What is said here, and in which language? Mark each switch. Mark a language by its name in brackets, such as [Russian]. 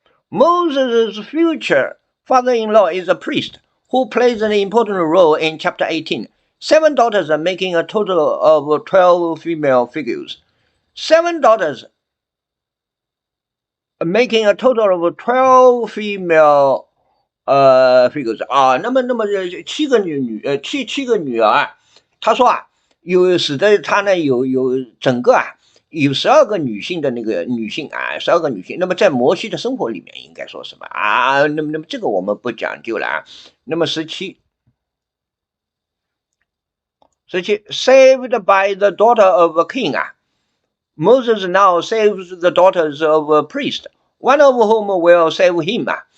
[English] Moses' future father-in-law is a priest who plays an important role in chapter 18. 7 daughters are making a total of 12 female figures. 7 daughters making a total of 12 female figures [Chinese] 啊，那么7个女儿，他说啊，使得他呢有整个有12个女性的女性啊，12个女性。那么在摩西的生活里面应该说什么啊？那么这个我们不讲究了啊。那么 [English] 17 saved by the daughter of a king Moses now saves the daughters of a priest, one of whom will save him.